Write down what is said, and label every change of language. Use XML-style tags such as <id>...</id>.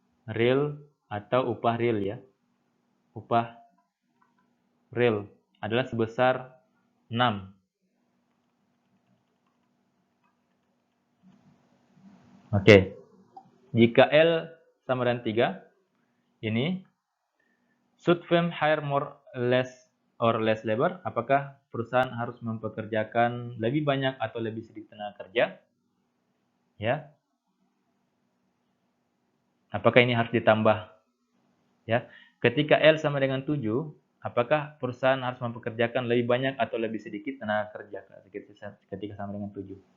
<id>Real atau upah real, ya. Upah real adalah sebesar 6. Oke. Jika L sama dengan 3, ini</id> <en>Should firm hire more less labor?</en> <id>Apakah perusahaan harus mempekerjakan lebih banyak atau lebih sedikit tenaga kerja? Ya. Apakah ini harus ditambah? Ya. Ketika L sama dengan 7, apakah perusahaan harus mempekerjakan lebih banyak atau lebih sedikit tenaga kerja ketika sama dengan 7?</id>